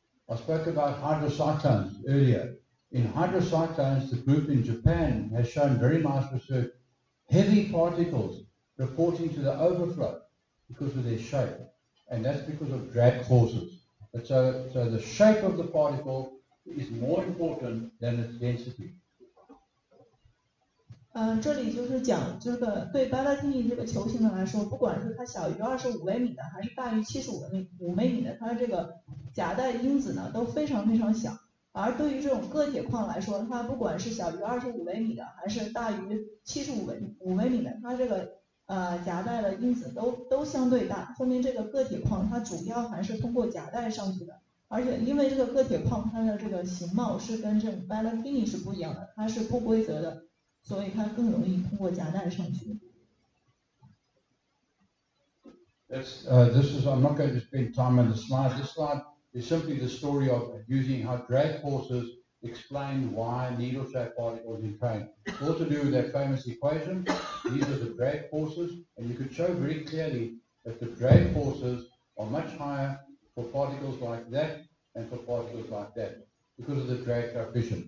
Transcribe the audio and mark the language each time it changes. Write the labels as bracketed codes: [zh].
[en] I spoke about hydrocyclones earlier. In hydrocyclones, the group in Japan has shown very nice research, heavy particles reporting to the overflow because of their shape, and that's because of drag forces. But so the shape of the particle is more important than its density. [zh] 这里就是讲这个对 Ballatini 这个球形的来说，不管是它小于25微米的，还是大于75微米的，它的这个夹带因子呢都非常非常小。而对于这种铬铁矿来说，它不管是小于25微米的，还是大于75微米的，它这个夹带的因子都相对大，说明这个铬铁矿它主要还是通过夹带上去的。而且因为这个铬铁矿它的这个形貌是跟这种 Ballatini 是不一样的，它是不规则的，所以它更容易通过夹带上去。 [en] I'm not going to spend time on the slide. This slide is simply the story of using how drag forces explain why needle-shaped particles entrain. It's all to do with that famous equation. These are the drag forces, and you could show very clearly that the drag forces are much higher for particles like that and for particles like that because of the drag coefficient.